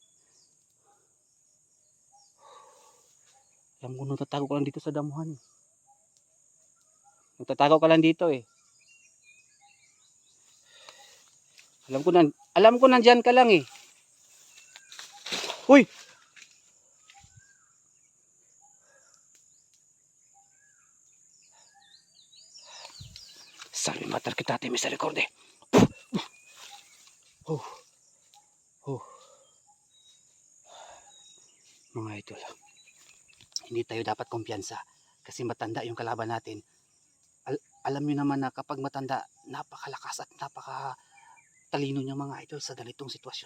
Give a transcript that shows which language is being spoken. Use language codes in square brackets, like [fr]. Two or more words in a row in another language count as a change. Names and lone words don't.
[tl] Alam ko nagtatago ka lang dito sa damuhan. Nagtatago ka lang dito eh. Alam ko nandyan ka lang eh. Uy! [la] Salve mater kita te misericorde. [tl] Oh. Oh. Mga idol. Hindi tayo dapat kumpiyansa kasi matanda yung kalaban natin. Alam niyo naman na kapag matanda, napakalakas at napakatalino niyang mga idol sa ganitong sitwasyon.